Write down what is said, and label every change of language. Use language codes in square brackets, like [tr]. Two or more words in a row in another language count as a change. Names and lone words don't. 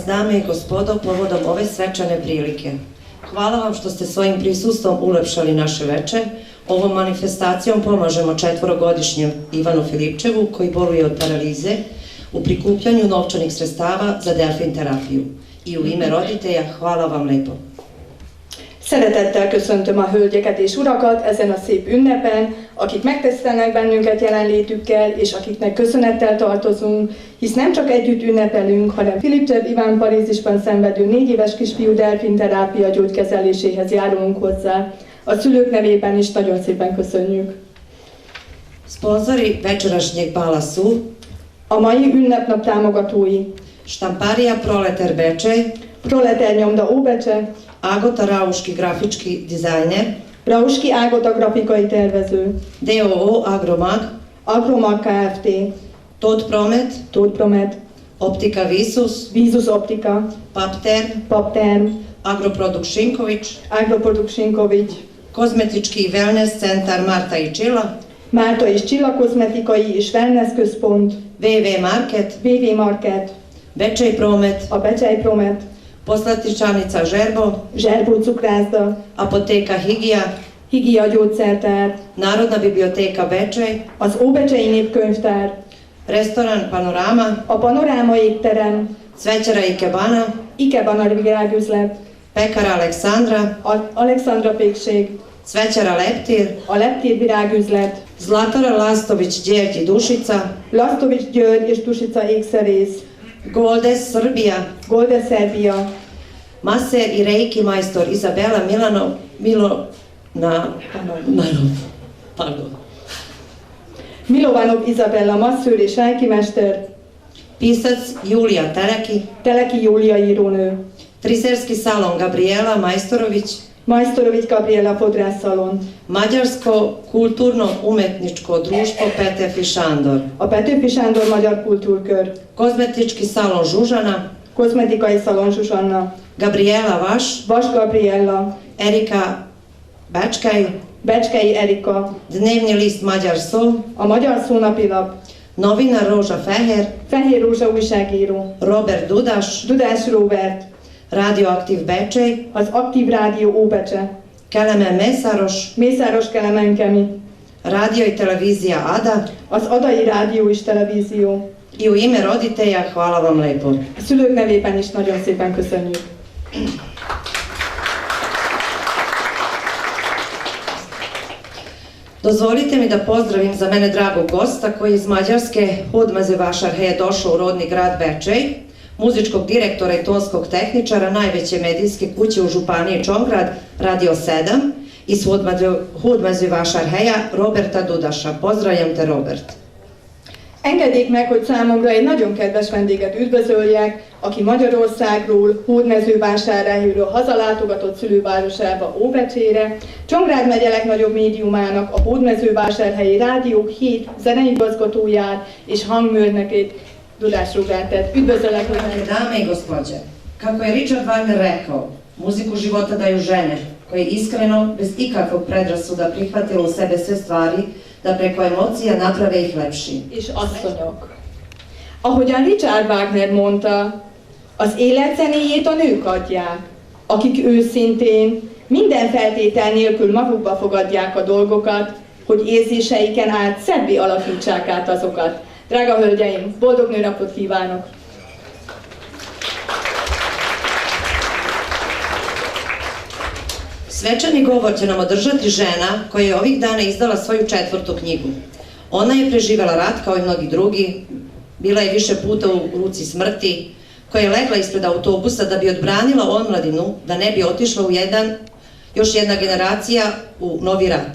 [sr] dame i gospodo, povodom ove svečane prilike. Hvala vam što ste svojim prisustvom ulepšali naše veče. Ovom manifestacijom pomažemo 4-godišnjem Ivanu Filipčevu, koji boluje od paralize, u prikupljanju novčanih sredstava za delfin terapiju. I u ime roditelja, hvala vam lepo. [hu] Szeretettel köszöntöm a hölgyeket és urakat ezen a szép ünnepen, akik megtisztelnek bennünket jelenlétükkel, és akiknek köszönettel tartozunk, hisz nem csak együtt ünnepelünk, hanem Filipcsev Iván Parízisban szenvedő 4 éves kisfiú delfinterápia gyógykezeléséhez járulunk hozzá. A szülők nevében is nagyon szépen köszönjük. [sr] Sponzori večerašnjeg bala su [hu] a mai ünnepnap támogatói: [sr] Štamparija Proleter Bečej, [hu] Proleter nyomda Óbecse, [sr] Agota Rauški grafički dizajner, [hu] Rauški Ágota grafikai tervező, [sr] DOO Agromag, [hu] Agromag Kft, [sr] Tod Promet, Optika Visus, [hu] Visus Optika, [sr] Papterm, Agroprodukt Šinković, Agroprodukt Šinković, Kozmetički i wellness centar Marta i Čila, [hu] Márta és Csilla kozmetikai és wellness központ, [sr] VV Market, Bečej Promet, [hu] a Bečej Promet, [sr] Poslatičanica [hu] Zserbó cukrászda, [sr] Apoteka [hu] Higia gyógyszertár, [sr] Narodna biblioteka Bečej, [hu] az Óbecsei Népkönyvtár, [sr] Restoran Panorama, [hu] a Panoráma étterem, [sr] Cvećara Ikebana, [hu] Ikebana virágüzlet, [sr] Pekara Aleksandra, [hu] Alexandra pékség, [sr] Cvećara Leptir, [hu] a Leptir virágüzlet, [sr] Zlatara Lastović György Dušica, [hu] Lastović György és Dušica ékszerész, Goldes Serbia, [sr] Maser i Reiki majstor Izabela [hu] Milovanov Izabella masszőr és Reiki mester, [sr] pisac Julija [hu] Teleki Júlia írónő, [sr] Friserski salon Gabriela [hu] Majstorović Gabriela fodrászszalon, [sr] Mađarsko kulturno-umetničko društvo Petőfi Sándor, [hu] a Petőfi Sándor Magyar Kultúrkör, [sr] Kozmetički salon Žužana, [hu] Kozmetikai szalon Zsuzsanna, Gabriela Vas Gabriella, Erika Becskei Erika, [sr] Dnevni list Magyar Szó, [hu] a Magyar Szónapilap, [sr] Novinar Rózsa [hu] Fehér Rózsa újságíró, Robert Dudás Robert, Radioaktív Bečej, az Aktív Rádió Óbecse, Kelemen Mészáros Kelemen Kemi, [sr] Radio i televizija Ada, [hu] az Adai Rádió és Televízió. [sr] I u ime roditelja hvala vam lepo. [hu] A szülők nevében is nagyon szépen köszönjük. [sr] Dozvolite mi da pozdravim za mene dragog gosta koji iz Mađarske Hudmaze Vašarhe je došao u rodni grad Bečej, muzičkog direktora i tonskog tehničara najveće medijske kuće u županiji Čongrad, Radio 7, iz Hudmaze Vašarheja, Roberta Dudaša. Pozdravljam te, Robert. [hu] Engedjék meg, hogy számomra egy nagyon kedves vendéget üdvözöljek, aki Magyarországról, Hódmezővásárhelyről hazalátogatott szülővárosába, Óbecsére, Csongrád megye legnagyobb médiumának, a Hódmezővásárhelyi Rádiók 7 zeneigazgatóját és hangmérnökét, Dudás Robertet. Üdvözöllek, Robert! [sr] Dame i gospođe, kako je Richard Wagner rekao, muziku života daju žene, koje iskreno, bez ikakvog predrasuda prihvatilo u sebe sve stvari, da preko emocija naprave ih lepši. [hu] És asszonyok. Ahogyan Richard Wagner mondta, az élet zenéjét a nők adják, akik őszintén, minden feltétel nélkül magukba fogadják a dolgokat, hogy érzéseiken át szebbé alakítsák át azokat. Drága hölgyeim, boldog nőnapot kívánok! [sr] Svečani govor će nam održati žena koja je ovih dana izdala svoju 4. knjigu. Ona je preživela rat kao i mnogi drugi, bila je više puta u ruci smrti, koja je legla ispred autobusa da bi odbranila omladinu, da ne bi otišla još jedna generacija u novi rat.